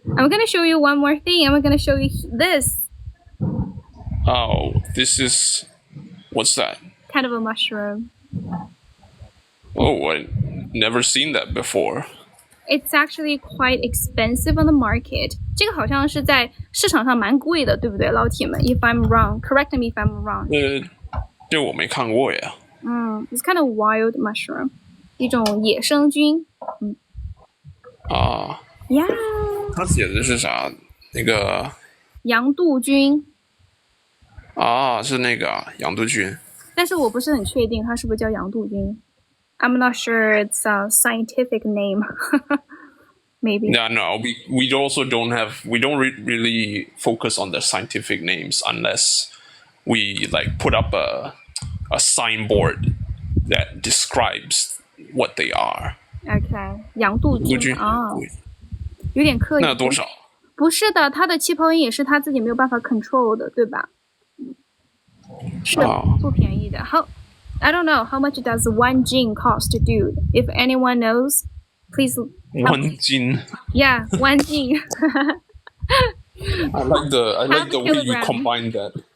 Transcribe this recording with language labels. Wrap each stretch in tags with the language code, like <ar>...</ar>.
<en>I'm gonna show you one more thing. I'm gonna show you this. Oh, this is, what's that? Kind of a mushroom. Oh, I never seen that before. It's actually quite expensive on the market.</en> <zh>这个好像是在市场上蛮贵的，对不对，老铁们 ？</zh> <en>If I'm wrong, correct me if I'm wrong.</en> <zh>这我没看过呀。</zh> <en>It's kind of wild mushroom，</en> <zh>一种野生菌。</zh> <en>Yeah。</en> <zh>它写的是啥？那个洋杜菌。是那个洋杜菌。但是我不是很确定它是不是叫洋杜菌。</zh> <en>I'm not sure it's a scientific name. Maybe. Yeah, no, we also don't really focus on the scientific names unless we like put up a signboard that describes what they are.</en> <zh>Okay. 洋杜菌有点刻意。那多少？不是的，它的气泡音也是他自己没有办法 control 的，对吧？是不便宜的。</zh> <en>I don't know how much does one gin cost, dude. If anyone knows, please. One gin. Yeah, one gin. I like the way you combine that.</en>